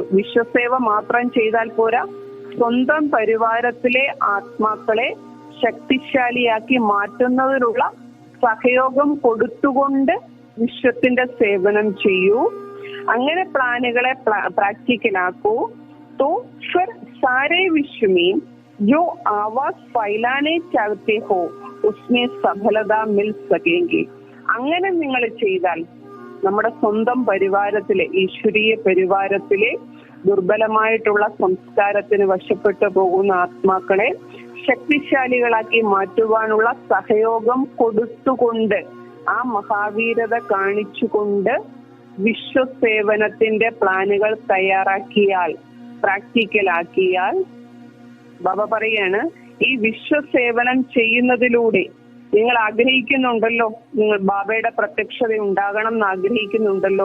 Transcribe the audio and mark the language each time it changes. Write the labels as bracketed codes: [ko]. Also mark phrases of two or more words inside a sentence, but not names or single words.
[ml] വിശ്വസേവ മാത്രം ചെയ്താൽ പോരാ, സ്വന്തം പരിവാരത്തിലെ ആത്മാക്കളെ ശക്തിശാലിയാക്കി മാറ്റുന്നതിനുള്ള സഹയോഗം കൊടുത്തുകൊണ്ട് വിശ്വത്തിന്റെ സേവനം ചെയ്യൂ. അങ്ങനെ പ്ലാനുകളെ പ്രാക്ടിക്കലാക്കൂ. [hi] तो फिर सारे विश्व में जो आवाज फैलाने चाहते हो उसमें സഫലത मिल सकेंगे. [ml] അങ്ങനെ നിങ്ങൾ ചെയ്താൽ നമ്മുടെ സ്വന്തം പരിവാരത്തിലെ, ഈശ്വരീയ പരിവാരത്തിലെ ദുർബലമായിട്ടുള്ള സംസ്കാരത്തിന് വശപ്പെട്ടു പോകുന്ന ആത്മാക്കളെ ശക്തിശാലികളാക്കി മാറ്റുവാനുള്ള സഹയോഗം കൊടുത്തുകൊണ്ട്, ആ മഹാവീരത കാണിച്ചുകൊണ്ട് വിശ്വസേവനത്തിന്റെ പ്ലാനുകൾ തയ്യാറാക്കിയാൽ, പ്രാക്ടിക്കലാക്കിയാൽ, ബാബ പറയാണ്, ഈ വിശ്വസേവനം ചെയ്യുന്നതിലൂടെ നിങ്ങൾ ആഗ്രഹിക്കുന്നുണ്ടല്ലോ, നിങ്ങൾ ബാബയുടെ പ്രത്യക്ഷത ഉണ്ടാകണം എന്ന് ആഗ്രഹിക്കുന്നുണ്ടല്ലോ.